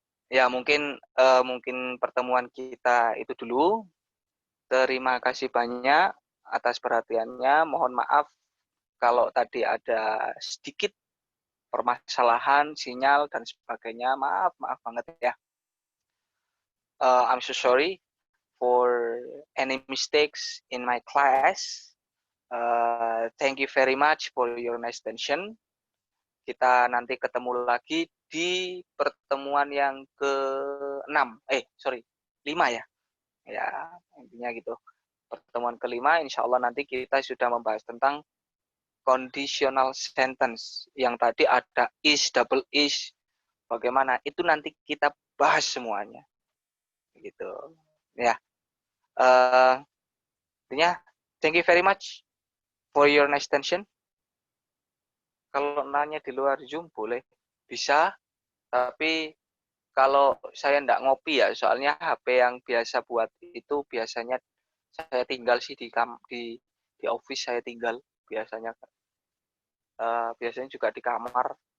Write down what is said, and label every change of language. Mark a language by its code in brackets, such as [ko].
[id] Ya, mungkin pertemuan kita itu dulu. Terima kasih banyak atas perhatiannya. Mohon maaf kalau tadi ada sedikit permasalahan sinyal dan sebagainya. Maaf banget ya. [en] I'm so sorry for any mistakes in my class. Thank you very much for your nice attention. [id] Kita nanti ketemu lagi di pertemuan yang ke-6. 5 ya. Ya, intinya gitu. Pertemuan ke-5, insya Allah nanti kita sudah membahas tentang conditional sentence. Yang tadi ada is, double is, bagaimana. Itu nanti kita bahas semuanya. Gitu. Ya. [en] Intinya, thank you very much for your nice attention. [id] Kalau nanya di luar Zoom boleh, bisa, tapi kalau saya enggak ngopi ya, soalnya HP yang biasa buat itu biasanya saya tinggal sih di office, saya tinggal biasanya biasanya juga di kamar.